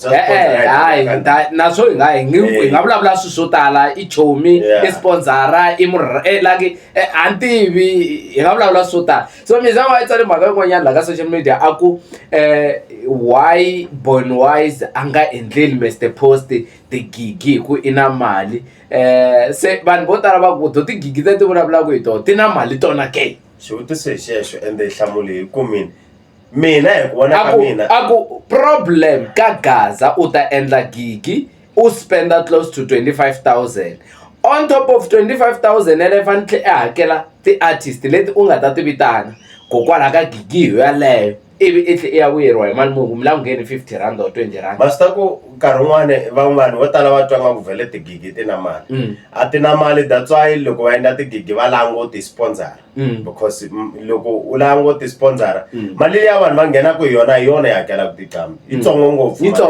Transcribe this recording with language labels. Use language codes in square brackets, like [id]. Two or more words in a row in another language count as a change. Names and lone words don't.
[ts] hayi naswo hi nga vulavula swilo swo tala i chomi i sponsora i like a ntivi hi nga vulavula swo tala so mi zama yi tsale mhaka yin'wanyana la ka [en] social media [ts] a ku why Bonwise a nga endleli Mr Post tigigi hi ku i na mali se vanhu vo tala va ku tigigi ti vulavulaka hi tona ti na mali tona ke xivutiso hi xexo ende hi hlamule hi ku mina hi ku vona ka mina a ku problem ka Gaza u ta endla gigi u spenda [en] close to 25,000 on top of 25,000 [ts] ele fanele hakela ti-artist leti u nga ta ti vitana kokwalaho ka gigi yo yaleyo ivi i tlhe i ya vuyeriwa hi mali munhu mi la ku ngheni [en] 50 rand or 20 rand [ts] ma swi ta ku nkarhi wun'wani vanhu vo tala va twa nga ku vhele tigigi ti na mali a ti na mali [en] that's why [ts] loko va endla tigigi va lava ngo ti-sponsor because loko u lava ngo ti-sponsor mali leya vanhu va nghenaka hi yona yi hakelaka tiqambi yitsongo ngopfu